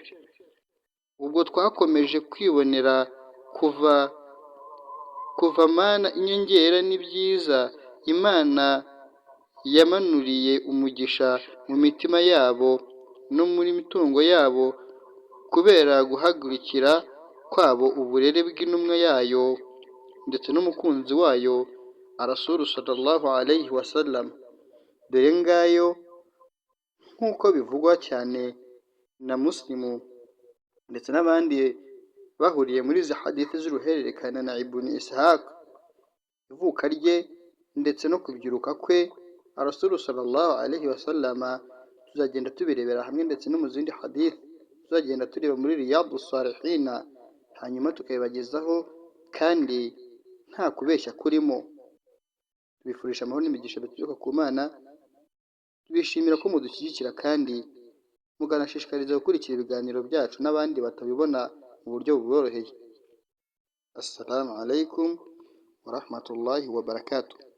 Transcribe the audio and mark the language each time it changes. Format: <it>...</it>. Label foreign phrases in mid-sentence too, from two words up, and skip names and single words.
<rw>Ubwo twakomeje kwibonera kuva mana inyongera n'ibyiza Imana yamanuriye umugisha mu mitima yabo no muri mitungo yabo, kubera guhagurukira kwabo uburere bw'intumwa yayo ndetse n'umukunzi wayo</rw> <ar>رسول صلى الله عليه وسلم.</ar> <rw>Dore ngayo nk'uko bivugwa cyane na Muslimu ndetse n'abandi bahuriye muri izi hadithi z'uruhererekane na Ibn Ishaq. Ivuka rye ndetse no kubyiruka kwe</rw> <ar>رسول صلى الله عليه وسلم</ar> <rw>tuzagenda tubirebera hamwe, ndetse no mu zindi hadithi tuzagenda tureba muri Riyadus Salihina, hanyuma tukabibagezaho kandi nta kubeshya kurimo. Tubifurije amahoro n'imigisha bituruka ku Mana, tubishimira ko mudushyigikira kandi mukanashishikariza gukurikira ibiganiro byacu n'abandi batabibona mu buryo buboroheye.</rw> <ar>السلام عليكم ورحمة الله وبركاته.</ar>